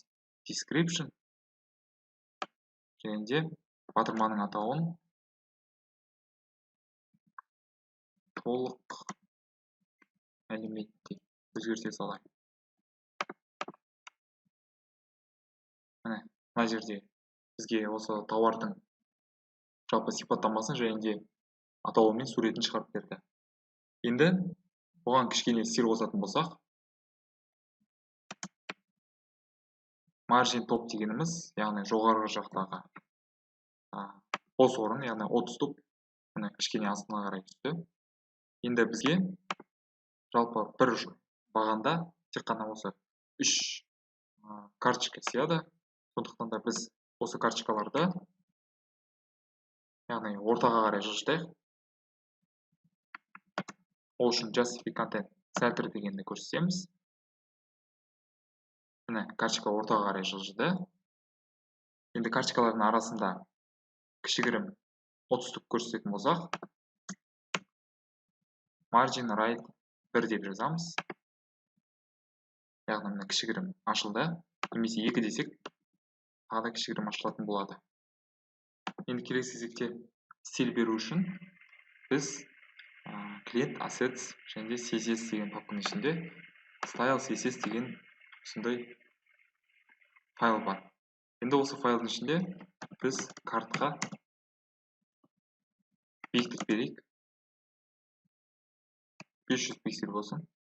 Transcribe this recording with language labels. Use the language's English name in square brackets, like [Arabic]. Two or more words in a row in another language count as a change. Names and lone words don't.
[Kazakh] Description және де батырманың атауын толық мәліметте өзгерте салайық. мына жерде бізге осы тауардың жалпы сипаттамасын және де атауы мен суретін шығарып берді. Енді бұған кішкене стиль қосатын болсақ, [English] margin top [Kazakh] дегеніміз, яғни жоғарғы жақтағы бос орын, яғни отступ, міне кішкене астына қарай түсті. Енді бізге жалпы бір бағанда тек қана осы 3 карточка сияды. Сондықтан да біз осы карточкаларды яғни ортаға қарай жылжытайық. Ол үшін [English] justify content center [Kazakh] дегенді көрсетеміз. Міне карточка ортаға қарай жылжыды. Енді карточкалардың арасында кішігірім отступ көрсететін болсақ, [English] margin right [Kazakh] 1 деп жазамыз. Яғни мына кішігірім ашылды, немесе 2 десек, тағы да кішігірім ашылатын болады. Енді келесі кезекте стиль беру үшін біз [English] client assets [Kazakh] және де CSS деген папканың ішінде [English] style CSS [Kazakh] деген осындай файл бар. Енді осы файлдың ішінде біз картқа биіктік берейік. 500 пиксель болсын.